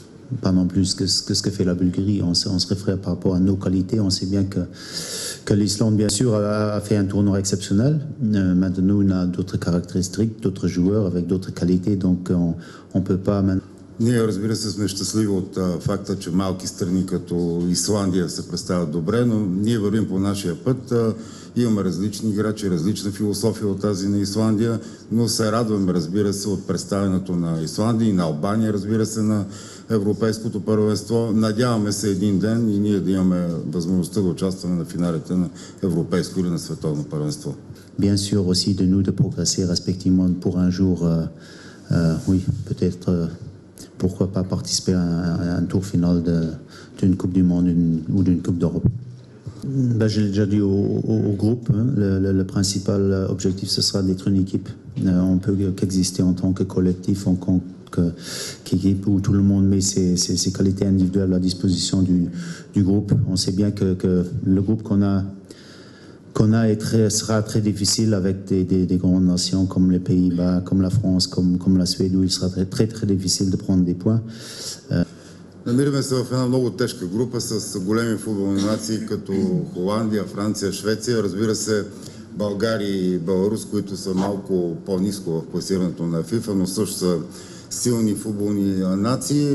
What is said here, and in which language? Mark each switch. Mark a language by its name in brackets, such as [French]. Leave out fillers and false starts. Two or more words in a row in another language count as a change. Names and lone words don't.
[French] pas non plus que ce que fait la Bulgarie. On se réfère par rapport à nos qualités. On sait bien que l'Islande, bien sûr, a fait un tournoi exceptionnel. Maintenant, on a d'autres caractéristiques, d'autres joueurs avec d'autres qualités, donc on ne peut pas... [Bulgarian] Ние, разбира се, сме щастливи от факта, че малки страни като Исландия се представят добре, но ние вървим по нашия път. Имаме различни играчи, различна философия от тази на Исландия, но се радваме, разбира се, от представянето на Исландия и на Албания, разбира се, на Европейското първенство. Надяваме се един ден и ние да имаме възможността да участваме на финалите на Европейско или на Световно първенство. [French] Bien sûr aussi de nous de progresser respectivement pour un jour, oui, peut-être... pourquoi pas participer à un tour final d'une Coupe du Monde ou d'une Coupe d'Europe. Je l'ai déjà dit au groupe, hein, le principal objectif, ce sera d'être une équipe. On peut qu'exister en tant que collectif, en tant qu'équipe où tout le monde met ses qualités individuelles à disposition du groupe. On sait bien que le groupe qu'on a sera très difficile avec des grandes nations comme les Pays-Bas, comme la France, comme la Suède, où il sera très, très difficile de prendre des points. [Bulgarian] Намираме се в една много тежка група с големи футболни нации като Холандия, Франция, Швеция, разбира се България и Беларус, които са малко по-ниско в класирането на ФИФА, но също са силни футболни нации.